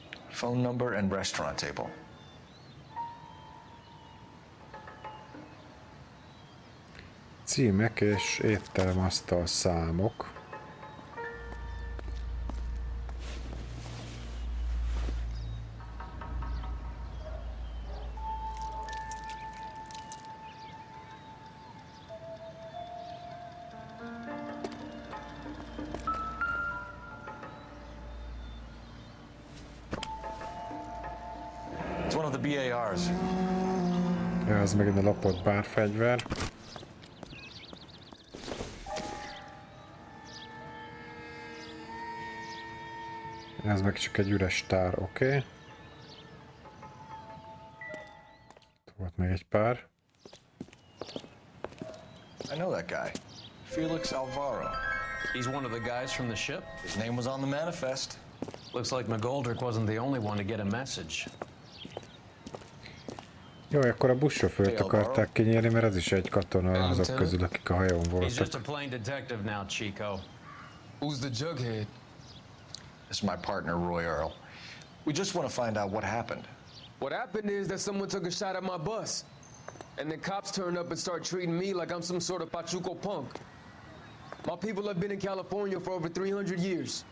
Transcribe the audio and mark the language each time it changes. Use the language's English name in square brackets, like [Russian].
[English] Phone number and restaurant table. [Hungarian] Címek és éttermasztal számok. [English] It's one of the BARs. [Hungarian] Ja, az megint a lopott bárfegyver. Ez meg csak egy üres tár, oké. Volt még egy pár. [English] I know that guy. Felix Alvaro. He's one of the guys from the ship? His name was on the manifest. Looks like McGoldrick wasn't the only one to get a message. [Hungarian] Jó, akkor a buszsofőrt akarták kinyírni, mert az is egy katona azok közül, akik a hajón [English] He's just a [Hungarian] voltak. [English] plain detective now, Chico. Who's the jughead? This is my partner, Roy Earl. We just want to find out what happened. What happened is that someone took a shot at my bus. And then cops turned up and start treating me like I'm some sort of Pachuco punk. My people have been in California for over 300 years.